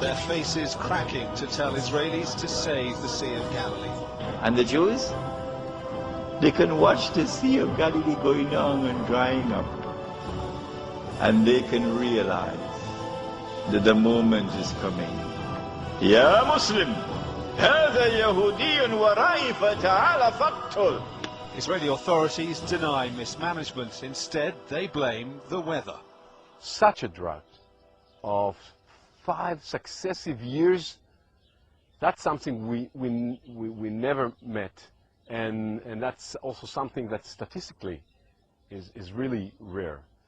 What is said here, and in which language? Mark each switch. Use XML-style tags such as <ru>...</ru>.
<en>Their faces cracking to tell Israelis to save the Sea of Galilee. And the Jews? They can watch the Sea of Galilee going on and drying up. And they can realize that the moment is coming.</en> <ar>Ya Muslim, هذا يهودي ورائي فتعال فاقتل.</ar> <en>Israeli authorities deny mismanagement. Instead, they blame the weather. Such a drought of 5 successive years, that's something we never met. And that's also something that statistically is really rare.</en>